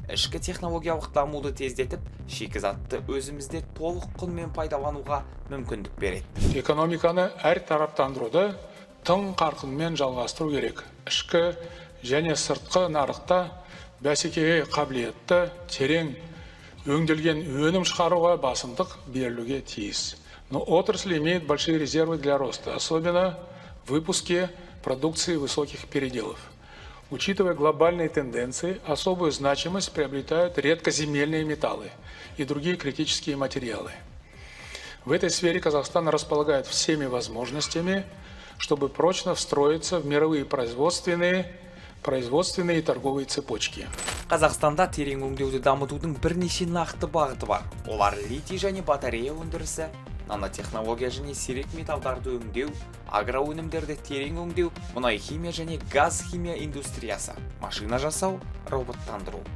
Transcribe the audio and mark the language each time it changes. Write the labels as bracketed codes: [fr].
[kk] Ішкі технологиялық дамуды тездетіп, шикізатты өзімізде толық құнмен пайдалануға мүмкіндік береді. Экономиканы әртараптандыруды тың қарқынмен жалғастыру керек. Ішкі және сыртқы нарықта бәсекеге қабілетті, терең өңделген өнім шығаруға басымдық берілуге тиіс. [ru] Но отрасль имеет большие резервы для роста, особенно в выпуске продукции высоких переделов. Учитывая глобальные тенденции, особую значимость приобретают редкоземельные металлы и другие критические материалы. В этой сфере Казахстан располагает всеми возможностями, чтобы прочно встроиться в мировые производственные и торговые цепочки. [kk] Қазақстанда терең өңдеуді дамытудың бірнеше нақты бағыты бар. Олар литий және батарея өндірісі, нанотехнология және сирек металдарды өңдеу, агроөнімдерді терең өңдеу, мұнай химия және газ химия индустриясы, машина жасау, роботтандыру.